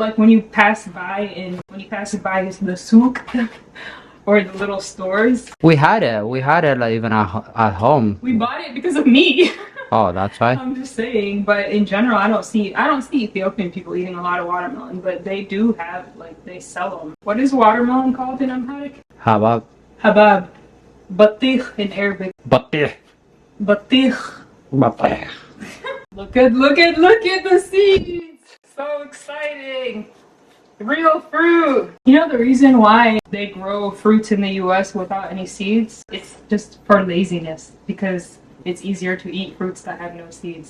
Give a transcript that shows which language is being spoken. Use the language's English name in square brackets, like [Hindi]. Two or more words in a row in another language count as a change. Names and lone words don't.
[English] When you pass by the souk or the little stores. We had it even at home. We bought it because of me. Oh, that's why. I'm just saying, but in general, I don't see Ethiopian people eating a lot of watermelon, but they do have, they sell them. What is watermelon called in Amharic? Habab. Habab. Batikh in Arabic. Batih. Batikh. Batih. Look at the seeds! So exciting! Real fruit! You know the reason why they grow fruits in the US without any seeds? It's just for laziness, because it's easier to eat fruits that have no seeds.